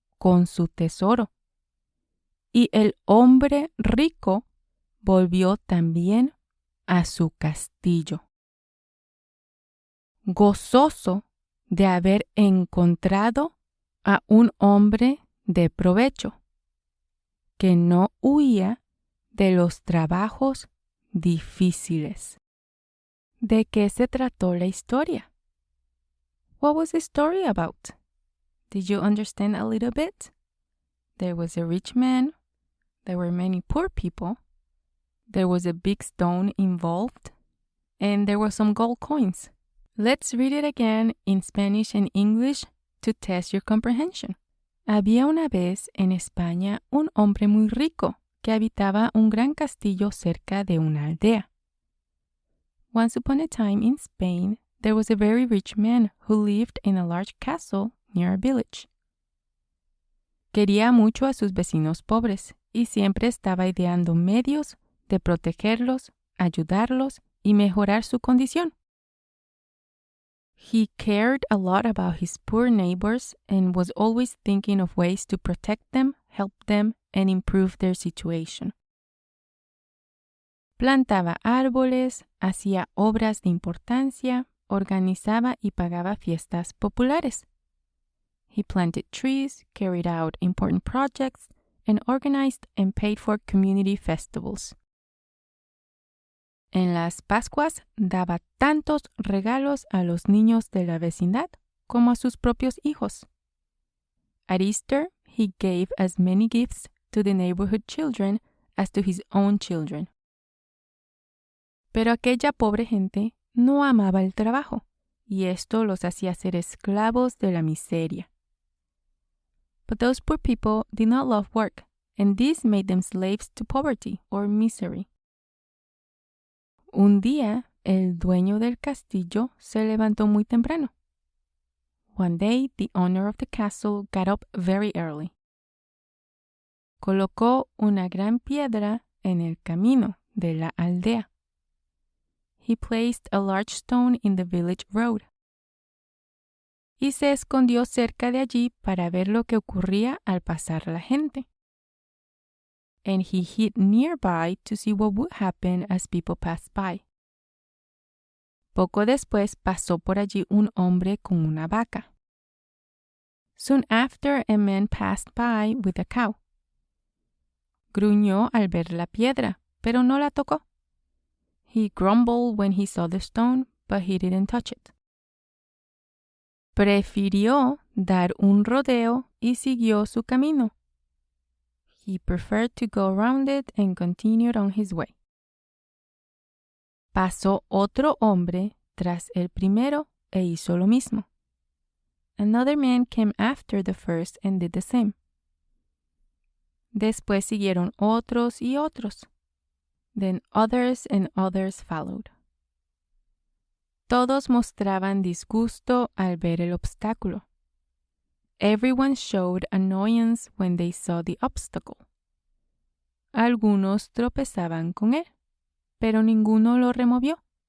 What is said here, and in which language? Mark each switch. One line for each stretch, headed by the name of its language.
Spanish: con su tesoro. Y el hombre rico volvió también a su castillo, gozoso de haber encontrado a un hombre de provecho, que no huía de los trabajos difíciles. ¿De qué se trató la historia?
English: What was the story about? Did you understand a little bit? There was a rich man. There were many poor people. There was a big stone involved. And there were some gold coins. Let's read it again in Spanish and English to test your comprehension.
Spanish: Había una vez en España un hombre muy rico que habitaba un gran castillo cerca de una aldea.
English: Once upon a time in Spain, there was a very rich man who lived in a large castle near a village.
Spanish: Quería mucho a sus vecinos pobres y siempre estaba ideando medios de protegerlos, ayudarlos y mejorar su condición.
English: He cared a lot about his poor neighbors and was always thinking of ways to protect them, help them, and improve their situation.
Spanish: Plantaba árboles, hacía obras de importancia, organizaba y pagaba fiestas populares.
English: He planted trees, carried out important projects, and organized and paid for community festivals.
Spanish: En las Pascuas daba tantos regalos a los niños de la vecindad como a sus propios hijos.
English: At Easter, he gave as many gifts to the neighborhood children as to his own children.
Spanish: Pero aquella pobre gente no amaba el trabajo, y esto los hacía ser esclavos de la miseria.
English: But those poor people did not love work, and this made them slaves to poverty or misery.
Spanish: Un día, el dueño del castillo se levantó muy temprano.
English: One day, the owner of the castle got up very early.
Spanish: Colocó una gran piedra en el camino de la aldea.
English: He placed a large stone in the village road.
Spanish: Y se escondió cerca de allí para ver lo que ocurría al pasar la gente.
English: And he hid nearby to see what would happen as people passed by.
Spanish: Poco después pasó por allí un hombre con una vaca.
English: Soon after, a man passed by with a cow.
Spanish: Gruñó al ver la piedra, pero no la tocó.
English: He grumbled when he saw the stone, but he didn't touch it.
Spanish: Prefirió dar un rodeo y siguió su camino.
English: He preferred to go around it and continued on his way.
Spanish: Pasó otro hombre tras el primero e hizo lo mismo.
English: Another man came after the first and did the same.
Spanish: Después siguieron otros y otros.
English: Then others and others followed.
Spanish: Todos mostraban disgusto al ver el obstáculo.
English: Everyone showed annoyance when they saw the obstacle.
Spanish: Algunos tropezaban con él, pero ninguno lo removió.